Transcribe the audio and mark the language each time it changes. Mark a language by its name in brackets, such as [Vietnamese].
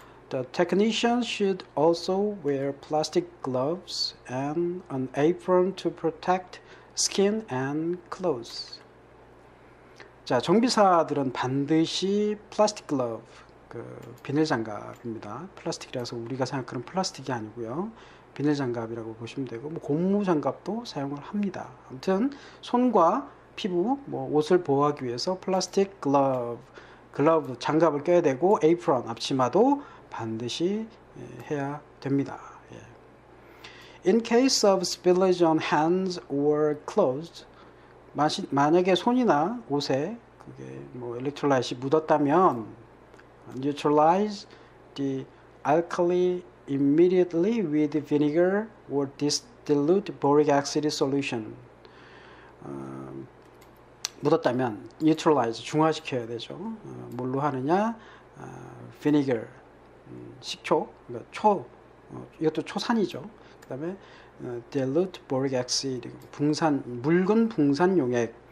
[English] The technician should also wear plastic gloves and an apron to protect skin and clothes. [Korean] 자, 정비사들은 반드시 플라스틱 글러브, 그 비닐 장갑입니다. 플라스틱이라서 우리가 생각하는 플라스틱이 아니고요. 비닐 장갑이라고 보시면 되고, 뭐 고무 장갑도 사용을 합니다. 아무튼 손과 피부, 뭐 옷을 보호하기 위해서 플라스틱 글러브 장갑을 껴야 되고, 에이프런 앞치마도 반드시 해야 됩니다. [English] In case of spillage on hands or clothes, [Korean] 만약에 손이나 옷에 그게 뭐 엘렉트롤라이트이 묻었다면 [English] neutralize the alkali immediately with vinegar or dilute boric acid solution. [Korean] 묻었다면 neutralize 중화시켜야 되죠. 뭘로 하느냐? vinegar 식초, 그러니까 이것도 초산이죠. 그 다음에 [English] dilute boric acid [Korean] 묽은 붕산용액.